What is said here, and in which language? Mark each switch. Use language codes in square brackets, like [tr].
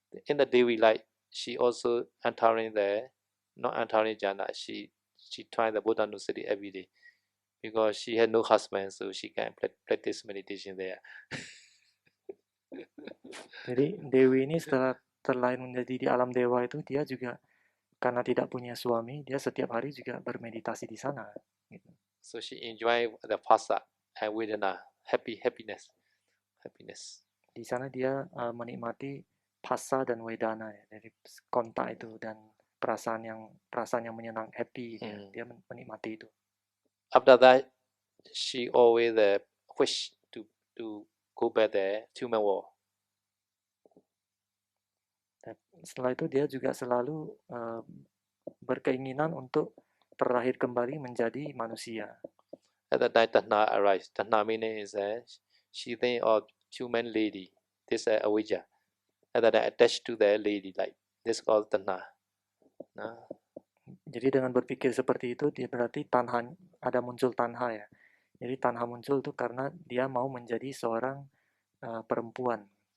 [en] In the Devi light, she also entering the, not entering jhana, she tried the Buddha Nusati every day. Because she had no husband, so she can practice meditation there. [id] Jadi Dewi ini setelah terlahir menjadi di alam dewa itu dia juga karena tidak punya suami, dia setiap hari juga bermeditasi di sana. Gitu. [en] So she enjoy the phassa and vedana, happiness. [id] Di sana dia menikmati phassa dan vedana, ya. Jadi kontak itu dan perasaan yang menyenang, happy, dia menikmati itu. [en] After that, she always wish to go back there to human world. [id] Setelah itu dia juga selalu berkeinginan untuk terlahir kembali menjadi manusia. [en] At that time, Tanha arrives. Tanha meaning is she think of human lady. This is Avijja. At that time, attached to the lady like this called Tanha. No? [id] Jadi dengan berpikir seperti itu, dia berarti ada muncul tanha ya. Jadi tanha muncul itu karena dia mau menjadi seorang perempuan.